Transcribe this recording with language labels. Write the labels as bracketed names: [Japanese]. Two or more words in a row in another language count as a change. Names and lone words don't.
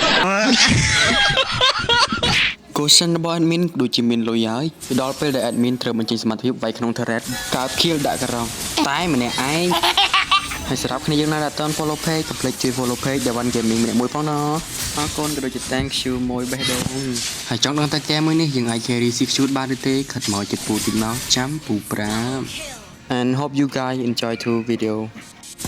[Khmer] Question របស់ admin ដូចជាមានលុយហើយដល់ពេលដែល admin ត្រូវបញ្ចេញសមត្ថភាពវាយក្នុង turret កើប kill ដាក់ការ៉ងតែម្នាក់ឯងហើយសម្រាប់គ្នាយើងណាដែលអត់ទាន់ [English] follow page [Khmer] កុំភ្លេចជួយ [English] follow page [Khmer] Dawan Gaming ម្នាក់មួយផងណាអរគុណក៏ដូចជា [English] thank you [Khmer] មួយបេះដូងហើយចង់ដឹងតែហ្គេមមួយនេះយើងអាច [English] carry six shoot [Khmer] បានឬទេខិតមកចិត្តពូតិចមកចាំពូ5 [English] and hope you guys enjoy the video